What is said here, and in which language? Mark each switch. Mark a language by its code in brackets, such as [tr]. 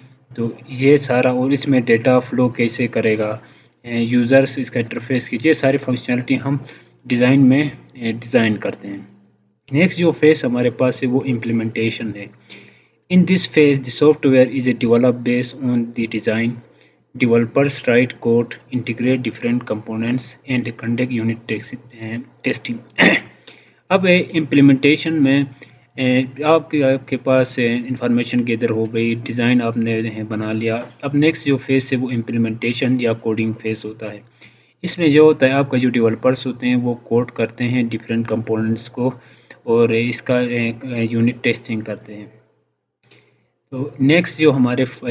[ur] تو یہ سارا، اور اس میں ڈیٹا فلو کیسے کرے گا، یوزرس اس کا انٹرفیس کی، یہ ساری فنکشنالٹی ہم ڈیزائن میں ڈیزائن کرتے ہیں۔ نیکسٹ جو فیز ہمارے پاس ہے وہ امپلیمنٹیشن ہے۔ [en] In this phase, the software is developed based on the design. Developers write code, integrate different components, and conduct unit testing. [ur] اب امپلیمنٹیشن میں آپ کے پاس انفارمیشن گیدر ہو گئی، ڈیزائن آپ نے بنا لیا۔ اب نیکسٹ جو فیز ہے وہ امپلیمنٹیشن یا کوڈنگ فیز ہوتا ہے۔ اس میں جو ہوتا ہے آپ کا جو ڈیولپرس ہوتے ہیں وہ کوڈ کرتے ہیں ڈفرینٹ کمپوننٹس کو، اور اس کا یونٹ ٹیسٹنگ کرتے ہیں۔ تو نیکسٹ جو ہمارے